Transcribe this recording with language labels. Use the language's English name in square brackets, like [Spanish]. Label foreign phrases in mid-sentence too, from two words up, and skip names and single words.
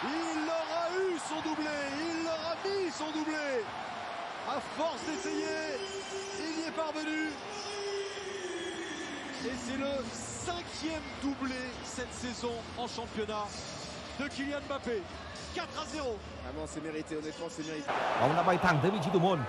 [French] Il aura eu son doublé, il aura mis son doublé. À force d'essayer, il y est parvenu. Et c'est le 5e doublé cette saison en championnat de Kylian Mbappé. 4-0. Ah non, c'est mérité, honnêtement, c'est mérité. [Vietnamese] Bóng đã bay thẳng tới vị trí thủ môn.